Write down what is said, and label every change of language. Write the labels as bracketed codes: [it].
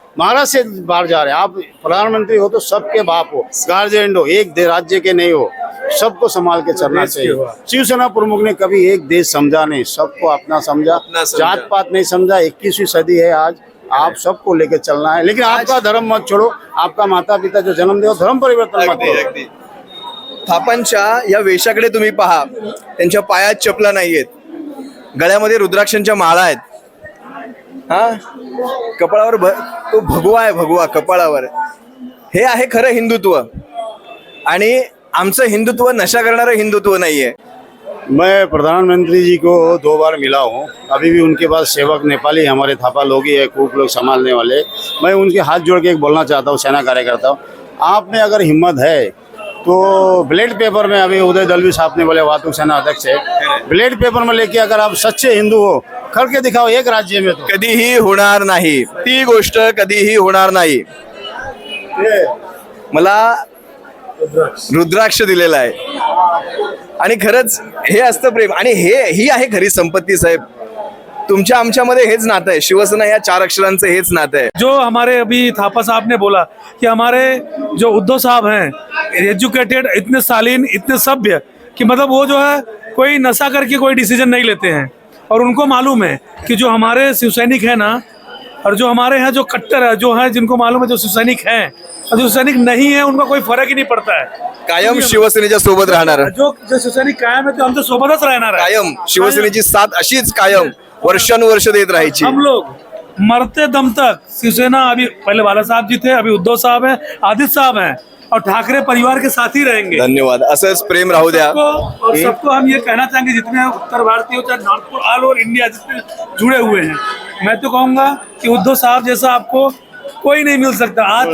[hi] महाराष्ट्र से बाहर जा रहे हैं। आप प्रधानमंत्री हो तो सबके बाप हो, गार्जियन हो, एक राज्य के नहीं हो, सबको संभाल के चलना चाहिए। शिवसेना प्रमुख ने कभी एक देश समझा नहीं, सबको अपना समझा, जात पात नहीं समझा। 21वीं सदी है आज, आप सबको लेकर चलना है। लेकिन आपका धर्म मत छोड़ो, आपका माता पिता जो जन्म दे धर्म परिवर्तन मत करो। [mr] थापांच्या या वेशाकडे तुम्ही पहा, त्यांच्या पायात चपला नाहीयेत, गळ्यामध्ये रुद्राक्षांच्या माळा आहेत, हा कपाळावर तो भगवा आहे, भगवा कपाळावर। हे आहे खरं हिंदुत्व, आणि आमचं हिंदुत्व नशा करणारं हिंदुत्व नाहीये। [hi] मैं प्रधानमंत्री जी को 2 बार मिला हूँ, अभी भी उनके पास सेवक नेपाली हमारे थापा लोग ही है, खूब लोग संभालने वाले। मैं उनके हाथ जोड़ के एक बोलना चाहता हूँ, सेना कार्यकर्ता हूँ, आप में अगर हिम्मत है तो ब्लेड पेपर में, अभी उदय दलवी साहब ने बोले वाहतूक सेना अध्यक्ष है, ब्लेड पेपर में लेके अगर आप सच्चे हिंदू हो करके दिखाओ एक राज्य में, तो [mr] कधीही होणार नाही, ती गोष्ट कधीही होणार नाही। मला रुद्राक्ष दिलेला आहे, आणि खरंच हे असतं प्रेम, आणि ही आहे खरी संपत्ती साहेब। तुमच्या आमच्यामध्ये हेच नातं आहे, शिवसेना या 4 अक्षरांचं हेच नातं आहे। [hi] जो हमारे अभी थापा साहब ने बोला कि हमारे जो उद्धव साहब हैं एजुकेटेड, इतने शालीन, इतने सभ्य, कि मतलब वो जो है कोई नशा करके कोई डिसीजन नहीं लेते हैं, और उनको मालूम है कि जो हमारे शिवसैनिक हैं ना, और जो हमारे यहाँ जो कट्टर है, जो है जिनको मालूम है जो शिवसैनिक हैं और जो सैनिक नहीं है, उनका कोई फर्क ही नहीं पड़ता है। [mr] कायम शिवसेनेच्या सोबत राहणार, [hi] जो शिवसैनिक कायम है [mr] तो आमच्या सोबतच राहणार आहे। कायम शिवसेनेची साथ अशीच कायम वर्षानुवर्ष देत राहायची। [hi] हम लोग मरते दम तक शिवसेना, अभी पहले बाला साहब जी थे, अभी उद्धव साहब हैं, आदित्य साहब हैं, और ठाकरे परिवार के साथ ही रहेंगे। [mr] धन्यवाद, असंच प्रेम राहू द्या। [hi] और सबको हम ये कहना चाहेंगे, जितने उत्तर भारतीय चाहे नॉर्थ ऑल ओवर इंडिया जितने जुड़े हुए हैं, मैं तो कहूँगा कि उद्धव साहब जैसा आपको कोई नहीं मिल सकता।